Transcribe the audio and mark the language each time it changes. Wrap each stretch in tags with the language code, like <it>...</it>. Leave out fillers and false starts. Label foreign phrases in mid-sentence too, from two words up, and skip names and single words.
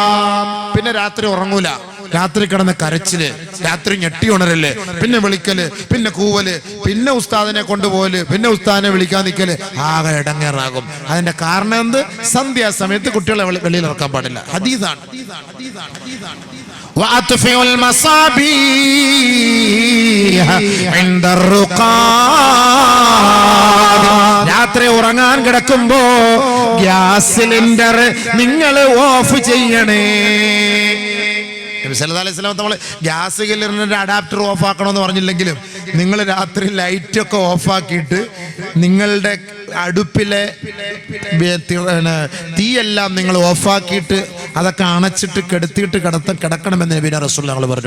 <ml>പിന്നെ രാത്രി ഉറങ്ങൂല. രാത്രി കിടന്ന് കരച്ചില്, രാത്രി ഞെട്ടി ഉണരല്, പിന്നെ വിളിക്കല്, പിന്നെ കൂവല്, പിന്നെ ഉസ്താദിനെ കൊണ്ടുപോകല്, പിന്നെ ഉസ്താദിനെ വിളിക്കാൻ നിൽക്കല്, ആകെ ഇടങ്ങേറാകും. അതിന്റെ കാരണം എന്ത്? സന്ധ്യാസമയത്ത് കുട്ടികളെ വെളിയിൽ ഇറക്കാൻ പാടില്ല. ഹദീസാണ്.</ml> <ar>وأطفئوا المصابيح عند الرقاد.</ar> <ml>രാത്രി ഉറങ്ങാൻ കിടക്കുമ്പോ</ml> <en>gas cylinder</en> <ml>നിങ്ങൾ ഓഫ് ചെയ്യണേ. നബി</ml> <ar>صلى الله عليه وسلم</ar> <ml>നമ്മൾ</ml> <en>gas cylinder adapter off</en> <ml>ആക്കണമെന്ന് പറഞ്ഞില്ലെങ്കിലും നിങ്ങൾ രാത്രി ലൈറ്റ് ഒക്കെ ഓഫാക്കിയിട്ട് നിങ്ങളുടെ അടുപ്പിലെ തീയെല്ലാം നിങ്ങൾ ഓഫാക്കിയിട്ട് അതൊക്കെ അണച്ചിട്ട് കെടുത്തിയിട്ട് കിടക്കണമെന്ന്</ml> <ar>نبينا رسول الله</ar> <ml>ഞങ്ങൾ പറഞ്ഞു.</ml>